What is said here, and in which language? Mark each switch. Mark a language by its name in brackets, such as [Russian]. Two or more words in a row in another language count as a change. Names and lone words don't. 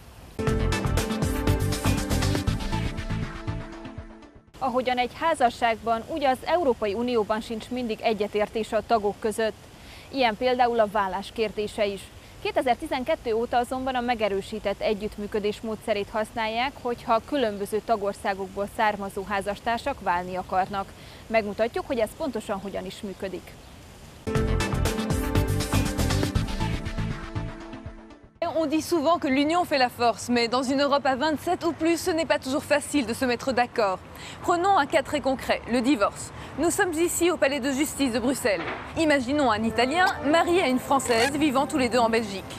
[Hungarian] Ahogyan egy házasságban, úgy az Európai Unióban sincs mindig egyetértés a tagok között. Ilyen például a vállás kérdése is. 2012 óta azonban a megerősített együttműködés módszerét használják, hogyha különböző tagországokból származó házastársak válni akarnak. Megmutatjuk, hogy ez pontosan hogyan is működik. [French] On dit souvent que l'union fait la force, mais dans une Europe à 27 ou plus, ce n'est pas toujours facile de se mettre d'accord. Prenons un cas très concret, le divorce. Nous sommes ici au Palais de Justice de Bruxelles. Imaginons un Italien marié à une Française vivant tous les deux en Belgique.